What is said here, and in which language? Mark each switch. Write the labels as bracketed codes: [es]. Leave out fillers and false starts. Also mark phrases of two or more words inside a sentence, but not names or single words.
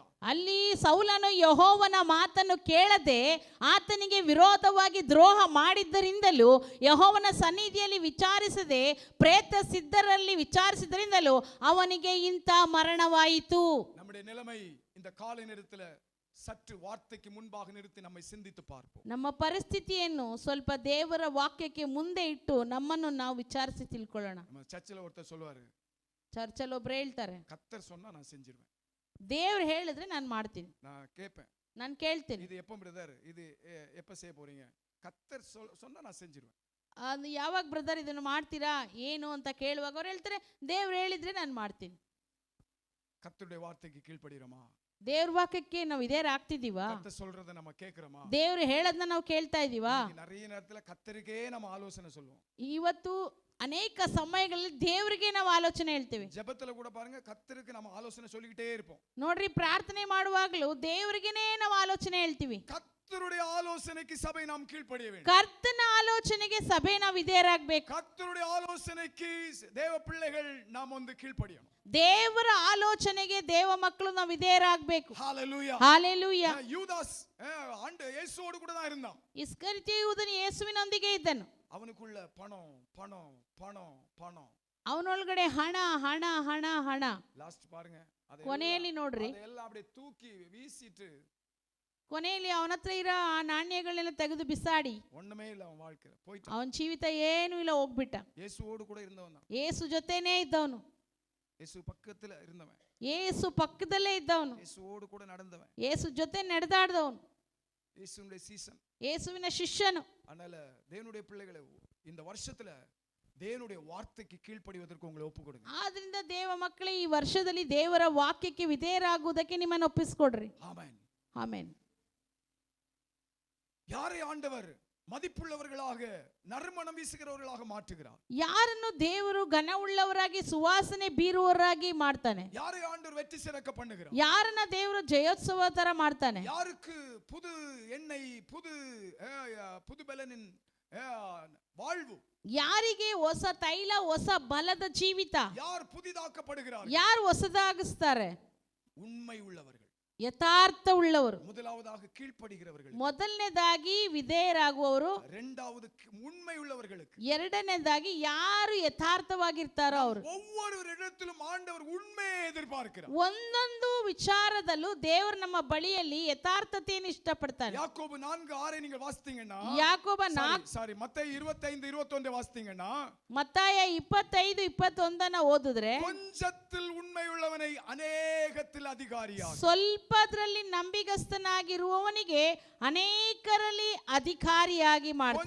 [kn] ಅಲ್ಲಿ ಸೌಲನು ಯೆಹೋವನ ಮಾತನ್ನು ಕೇಳದೆ ಆತನಿಗೆ ವಿರೋಧವಾಗಿ ದ್ರೋಹ ಮಾಡಿದ್ದರಿಂದಲೂ, ಯೆಹೋವನ ಸನ್ನಿಧಿಯಲ್ಲಿ ವಿಚಾರಿಸದೆ ಪ್ರೇತ ಸಿದ್ಧರಲ್ಲಿ ವಿಚಾರಿಸಿದ್ದರಿಂದಲೂ ಅವನಿಗೆ ಇಂಥ ಮರಣವಾಯಿತು. [ta] நம்முடைய நிலைமை இந்த காலை நேரத்துல சற்று வார்த்தைக்கு முன்பாக நிறுத்தி நம்மை சிந்தித்து பார்ப்போம். [kn] ನಮ್ಮ ಪರಿಸ್ಥಿತಿಯನ್ನು ಸ್ವಲ್ಪ ದೇವರ ವಾಕ್ಯಕ್ಕೆ ಮುಂದೆ ಇಟ್ಟು ನಮ್ಮನ್ನು ನಾವು ವಿಚಾರಿಸಿ ತಿಳ್ಕೊಳ್ಳೋಣ. [ta] நம்ம சர்ச்சில ஒருத்தர் சொல்வாரு, [kn] ಚರ್ಚಲ್ಲಿ ಒಬ್ರು ಹೇಳ್ತಾರೆ, [ta] கர்த்தர் சொன்னா நான் செஞ்சிருவேன். [kn] ದೇವ್ರು ಹೇಳಿದ್ರೆ ನಾನು ಮಾಡ್ತೀನಿ. [ta] நான் கேட்பேன், [kn] ನಾನು ಕೇಳ್ತೀನಿ, [ta] இது எப்போ பிரதர், இது எப்போ செய்ய போறீங்க? கர்த்தர் சொன்னா நான் செஞ்சிருவேன். [kn] ಅದು ಯಾವಾಗ ಬ್ರದರ್ ಇದನ್ನು ಮಾಡ್ತೀರಾ ಏನು ಅಂತ ಕೇಳುವಾಗ ಅವ್ರು ಹೇಳ್ತಾರೆ, ದೇವ್ರು ಹೇಳಿದ್ರೆ ನಾನು ಮಾಡ್ತೀನಿ. [ta] கர்த்தருடைய வார்த்தைக்கு கீழ்ப்படிறோமா? [kn] ದೇವ್ರ ವಾಕ್ಯಕ್ಕೆ ನಾವು ಇದೇ ಆಗ್ತಿದೀವಾ? [ta] கர்த்தர் சொல்றதை நம்ம கேக்குறோமா? [kn] ದೇವ್ರು ಹೇಳದ್ನ ನಾವು ಕೇಳ್ತಾ ಇದೀವಾ? [ta] நிறைய நேரத்துல கர்த்தருக்கே நம்ம ஆலோசனை சொல்லுவோம். [kn] ಇವತ್ತು ಅನೇಕ ಸಮಯಗಳಲ್ಲಿ ದೇವರಿಗೆ ನಾವು ಆಲೋಚನೆ ಹೇಳ್ತೇವೆ. [ta] ஜெபத்துல கூட பாருங்க, கர்த்தருக்கு நம்ம ஆலோசனை சொல்லிக்கிட்டே இருப்போம். [kn] ನೋಡ್ರಿ, ಪ್ರಾರ್ಥನೆ ಮಾಡುವಾಗಲೂ ದೇವರಿಗೆನೇ ನಾವು ಆಲೋಚನೆ ಹೇಳ್ತೀವಿ. [ta] கர்த்தருடைய ஆலோசனைக்கு சபை நாம் கீழ்ப்படிய வேண்டும். [kn] ಕರ್ತನ ಆಲೋಚನೆಗೆ ಸಭೆ ನಾವು ವಿಧೇಯರಾಗಬೇಕು. [ta] கர்த்தருடைய ஆலோசனைக்கு தேவ பிள்ளைகள் நாம் வந்து கீழ்ப்படியணும். [kn] ದೇವರ ಆಲೋಚನೆಗೆ ದೇವ ಮಕ್ಕಳು ನಾವು ವಿಧೇಯರಾಗಬೇಕು. [ta] ஹalleluya, [kn] ಹಾಲೆಲೂಯಾ. [ta] யூதாஸ் இயேசுவோடு கூட தான் இருந்தான். [kn] ಇಸ್ಕರಿಯೋತ ಯೂದನು ಯೇಸುವಿನೊಂದಿಗೆ ಇದ್ದನು. [ta] அவனுக்குள்ள பணம் பணம் பணம் பணம், [kn] ಅವನೊಳಗಡೆ ಹಣ ಹಣ ಹಣ ಹಣ. [ta] ಲಾಸ್ಟ್ பாருங்க, [kn] ಕೊನೆಯಲ್ಲಿ ನೋಡ್ರಿ, [ta] ಅದೆಲ್ಲ அப்படியே தூக்கி வீசிட்டு [kn] ಕೊನೆಯಲ್ಲಿ ಅವನ ಹತ್ರ ಇರೋ ಆ ನಾಣ್ಯಗಳನ್ನೆಲ್ಲ ತೆಗೆದು ಬಿಸಾಡಿ, [ta] ஒண்ணுமே இல்ல அவன் வாழ்க்கையில போயிட்டான். [kn] ಅವನ ಜೀವಿತ ಏನೂ ಇಲ್ಲ, ಹೋಗ್ಬಿಟ್ಟ. [ta] இயேசுவோடு கூட இருந்தவன், [kn] ಯೇಸು ಜೊತೆನೇ ಇದ್ದವನು, [ta] இயேசு பக்கத்துல இருந்தவன், [kn] ಯೇಸು ಪಕ್ಕದಲ್ಲೇ ಇದ್ದವನು, [ta] இயேசுவோடு கூட நடந்தவன், [kn] ಯೇಸು ಜೊತೆ ನಡೆದಾಡಿದವನು, [ta] இயேசுவுடைய சீசன், [kn] ಯೇಸುವಿನ ಶಿಷ್ಯನು. [ta] அதனால தேவனுடைய பிள்ளைகளை இந்த வருஷத்துல தேவனுடைய வார்த்தைக்கு கீழ்ப்படிவதற்கு உங்களை ஒப்பு கொடுங்க. [kn] ಆದ್ರಿಂದ ದೇವ ಮಕ್ಕಳೇ, ಈ ವರ್ಷದಲ್ಲಿ ದೇವರ ವಾಕ್ಯಕ್ಕೆ ವಿಧೇಯರಾಗುವುದಕ್ಕೆ ನಿಮ್ಮನ್ನು ಒಪ್ಪಿಸಿಕೊಡ್ರಿ. [ta] ஆமென், [kn] ಆಮೆನ್. [ta] யாரை ஆண்டவர் மதிப்புள்ளவர்களாக நறுமணம் வீசுகிறவர்களாக மாற்றுகிறார்? [kn] ಯಾರನ್ನು ದೇವರು ಘನವುಳ್ಳವರಾಗಿ ಸುವಾಸನೆ ಬೀರುವವರಾಗಿ ಮಾಡ್ತಾನೆ? [ta] யாரை ஆண்டவர் வெற்றி சிறக்க பண்ணுகிறார்? [kn] ಯಾರನ್ನ ದೇವರು ಜಯೋತ್ಸವ ತರ ಮಾಡ್ತಾನೆ? [ta] யாருக்கு புது எண்ணெய், புது பலனின் வாழ்வு? [kn] ಯಾರಿಗೆ ಹೊಸ ತೈಲ, ಹೊಸ ಬಲದ ಜೀವಿತ? [ta] யார் புதிதாக்கப்படுகிறார்? [kn] ಯಾರು ಹೊಸದಾಗಿಸ್ತಾರೆ? [ta] உண்மை உள்ளவர்கள். [kn] ಯಥಾರ್ಥ ಉಳ್ಳವರು, [ta] முதலாவதாக கீழ்ப்படுகிறவர்கள், [kn] ಮೊದಲನೇದಾಗಿ ವಿಧೇಯರಾಗುವವರು, [ta] இரண்டாவது உண்மை உள்ளவர்களுக்கு, [kn] ಎರಡನೇದಾಗಿ ಯಾರು ಯಥಾರ್ಥವಾಗಿರ್ತಾರೋ ಅವರು. [ta] ஒவ்வொரு இடத்திலும் ஆண்டவர் உண்மையை எதிர்பார்க்கிறார். [kn] ಒಂದೊಂದು ವಿಚಾರದಲ್ಲೂ ದೇವರು ನಮ್ಮ ಬಳಿಯಲ್ಲಿ ಯಥಾರ್ಥತೆಯನ್ನು ಇಷ್ಟಪಡ್ತಾನೆ. [ta] யாக்கோபு 4:6 நீங்க வாசித்தீங்கன்னா, [kn] ಯಾಕೋಬ [ta] மத்தேயு 25:21 வாசித்தீங்கன்னா, [kn] ಮತ್ತಾಯ 25:21 ಓದಿದ್ರೆ, [ta] கொஞ்சத்தில் உண்மை உள்ளவனை அநேகத்தில் அதிகாரியாக, [kn] ಸ್ವಲ್ಪದ್ರಲ್ಲಿ ನಂಬಿಗಸ್ತನಾಗಿರುವವನಿಗೆ ಅನೇಕರಲ್ಲಿ ಅಧಿಕಾರಿಯಾಗಿ ಮಾಡ್ತಾನೆ.